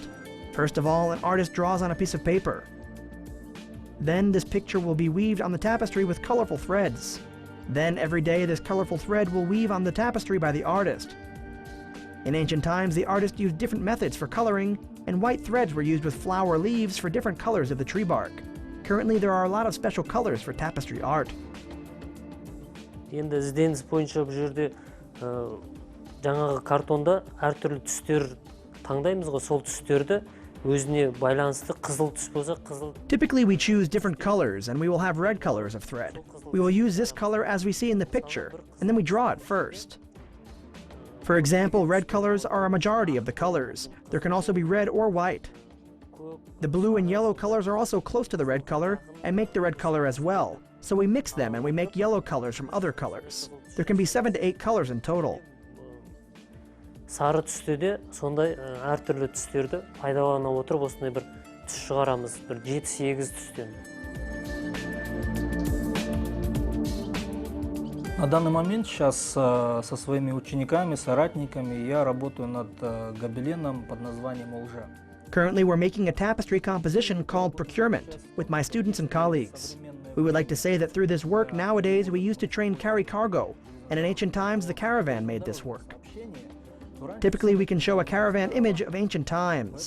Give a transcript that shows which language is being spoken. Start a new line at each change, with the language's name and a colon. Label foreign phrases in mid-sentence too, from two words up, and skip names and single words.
English: First of all, an artist draws on a piece of paper. Then this picture will be weaved on the tapestry with colorful threads. Then every day this colorful thread will weave on the tapestry by the artist. In ancient times, the artist used different methods for coloring, and white threads were used with flower leaves for different colors of the tree bark. Currently, there are a lot of special colors for tapestry art.
Kazakh: Енді ізденіс бойынша бұл жерде жаңағы картонда әртүрлі түстер таңдаймыз ғой, сол түстерді өзіне байланысты қызыл түс болса қызыл.
English: Typically, we choose different colors, and we will have red colors of thread. We will use this color as we see in the picture, and then we draw it first. For example, red colors are a majority of the colors. There can also be red or white. The blue and yellow colors are also close to the red color and make the red color as well. So we mix them and we make yellow colors from other colors. There can be 7 to 8 colors in total.
Kazakh: Сары түсте де сондай әртүрлі түстерді пайдалана отырып осындай бір түс шығарамыз, бір 7-8 түстен.
Russian: На данный момент сейчас со своими учениками, соратниками я работаю над гобеленом под названием «Олжа».
English: Currently, we're making a tapestry composition called Procurement with my students and colleagues. We would like to say that through this work, nowadays we used to train carry cargo, and in ancient times the caravan made this work. Typically, we can show a caravan image of ancient times.